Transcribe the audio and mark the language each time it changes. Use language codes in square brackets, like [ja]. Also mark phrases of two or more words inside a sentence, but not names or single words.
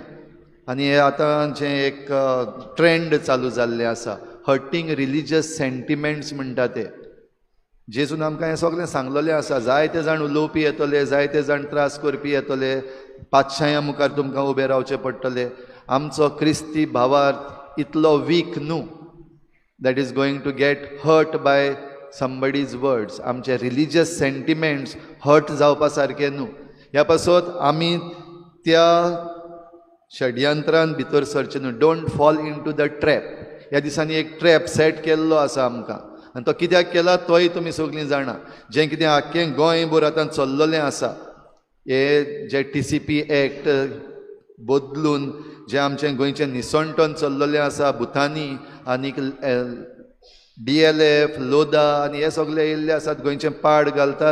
[kok] आनी हे आतां जें एक ट्रेंड चालू जाल्लें आसा [en] hurting religious sentiments [kok] म्हणटा ते जेजून आमकां हें सगळें सांगलेलें आसा. जायते जाण उलोवपी येतले, जायते जाण त्रास करपी येतले, पातशाया मुखार तुमकां उबें रावचें पडटलें. आमचो क्रिस्ती भावार्थ इतलो वीक न्हू [en] that is going to get hurt by somebody's words. [kok] आमचे [en] religious sentiments hurt [kok] जावपा सारके न्हू. ह्या पासत आमी त्या षडयंत्रान भितर सरचे न्हू. [en] Don't fall into the trap. [kok] ह्या दिसांनी एक ट्रॅप सेट केल्लो आसा आमकां आनी तो कित्याक केला तोय तुमी सगळीं जाणा. जें कितें आख्खें गोंयभर आतां चल्लोलें आसा हे जे TCP एक्ट बदलून जें आमचें गोंयचें निसंटन चल्लोलें आसा भुतानी आनीक DLF लोदा आनी हे सगळे येयल्ले आसात गोंयचें पाड घालतात.